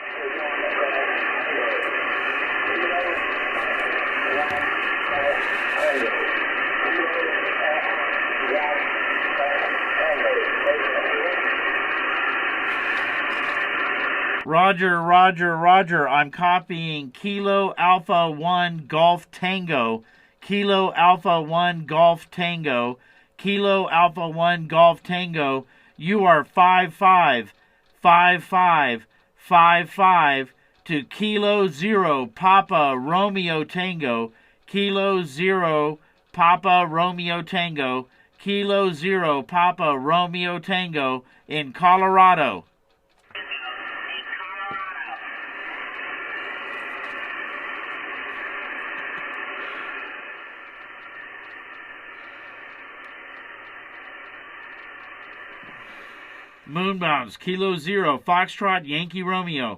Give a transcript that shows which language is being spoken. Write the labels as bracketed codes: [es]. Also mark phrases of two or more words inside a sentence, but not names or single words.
[en] Roger, Roger, Roger. I'm copying Kilo Alpha 1 Golf Tango. Kilo Alpha 1 Golf Tango. Kilo Alpha 1 Golf Tango. You are 55, 55, 55 to Kilo 0 Papa Romeo Tango. Kilo 0 Papa Romeo Tango. Kilo 0 Papa Romeo Tango in Colorado. Moonbounds, Kilo 0, Foxtrot, Yankee Romeo.